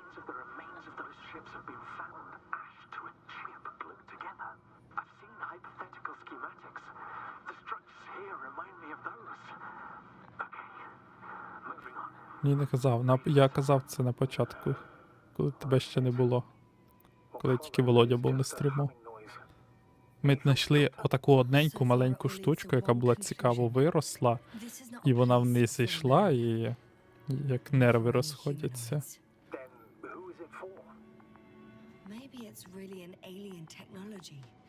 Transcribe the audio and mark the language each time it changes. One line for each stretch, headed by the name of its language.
English: The remains of those ships have been found, ash to a chip glued together. I've seen hypothetical schematics. The structures here remind me of those. Okay, moving on.
Ukrainian: Ні, не казав. Я казав це на початку, коли тебе ще не було. Коли тільки Володя був на стріму. Ми знайшли отаку одненьку маленьку штучку, яка була цікаво виросла, і вона вниз йшла, і як нерви розходяться.
English: Then who is it for? Maybe it's really an alien technology.